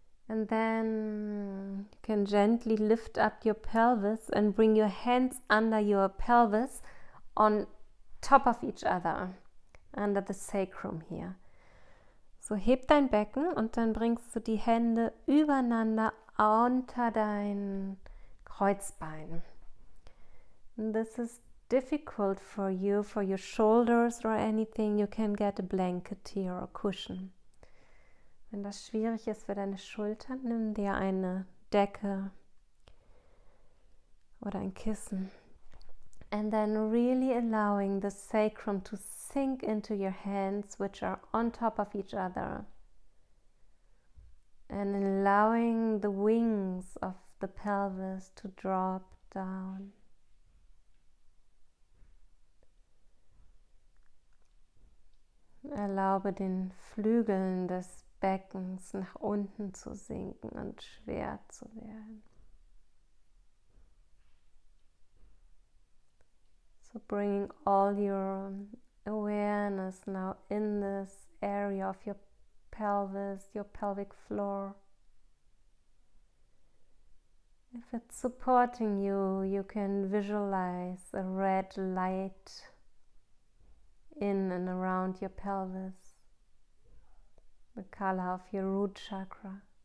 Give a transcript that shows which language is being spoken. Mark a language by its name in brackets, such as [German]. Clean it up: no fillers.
[English] And then you can gently lift up your pelvis and bring your hands under your pelvis on top of each other, under the sacrum here. [German] So heb dein Becken und dann bringst du die Hände übereinander unter dein Kreuzbein. [English] And this is difficult for you, for your shoulders or anything. You can get a blanket here or cushion. [German] Wenn das schwierig ist für deine Schultern, nimm dir eine Decke oder ein Kissen. [English] And then really allowing the sacrum to sink into your hands, which are on top of each other. And allowing the wings of the pelvis to drop down. [German] Erlaube den Flügeln des Beckens nach unten zu sinken und schwer zu werden. [English] So bringing all your awareness now in this area of your pelvis, your pelvic floor. If it's supporting you, you can visualize a red light in and around your pelvis, the color of your root chakra.